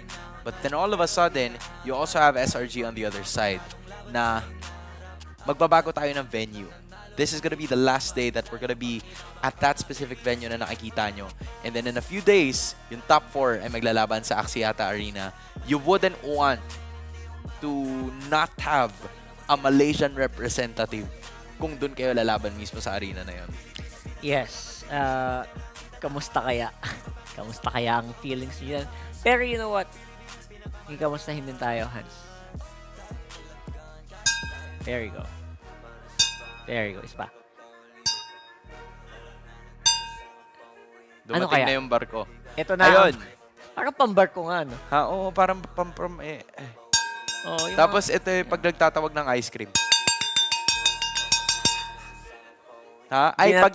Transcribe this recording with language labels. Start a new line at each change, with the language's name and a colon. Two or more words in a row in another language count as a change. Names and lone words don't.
English: But then all of a sudden, you also have SRG on the other side
Filipino: na magbabago tayo ng venue.
English: This is gonna be the last day that we're gonna be at that specific venue
Filipino: na nakikita nyo.
English: And then in a few days,
Filipino: yung top 4 ay maglalaban sa Axiata Arena.
English: You wouldn't want to not have a Malaysian representative
Filipino: kung dun kayo lalaban mismo sa arena na yun. Yes. Kamusta kaya? Kamusta kaya ang feelings niyan?
English: Pero you know what?
Filipino: Kamustahin din tayo, Hans.
English: There you go. There you go.
Filipino: Isa pa. Dumating Ano kaya? na yung barko. Ito na. Ayun. Parang pambarko nga, no? Ha, oo, parang Oh, Tapos ito yung pag nagtatawag ng
English: ice cream.
Filipino: Ha? Ay, pag